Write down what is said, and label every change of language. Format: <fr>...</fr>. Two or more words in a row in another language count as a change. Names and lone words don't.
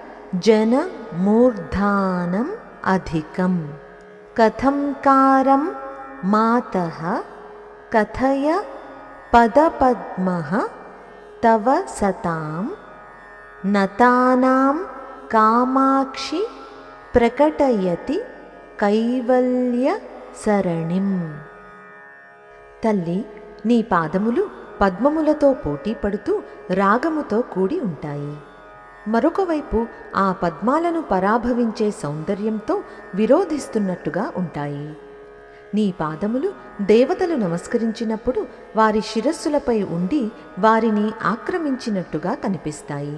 <sa>जनमूर्धानम् अधिकम् कथं कारं मातः कथय पदपद्मः तव सतां नतानां कामाक्षि प्रकटयति कैवल्यसरणिम्।</sa> <te>తల్లి, నీ పాదములు పద్మములతో పోటీ పడుతూ రాగముతో కూడి ఉంటాయి. మరొక వైపు ఆ పద్మాలను పరాభవించే సౌందర్యంతో విరోధిస్తున్నట్టుగా ఉంటాయి. నీ పాదములు దేవతలు నమస్కరించినప్పుడు వారి శిరస్సులపై ఉండి వారిని ఆక్రమించినట్టుగా కనిపిస్తాయి.</te>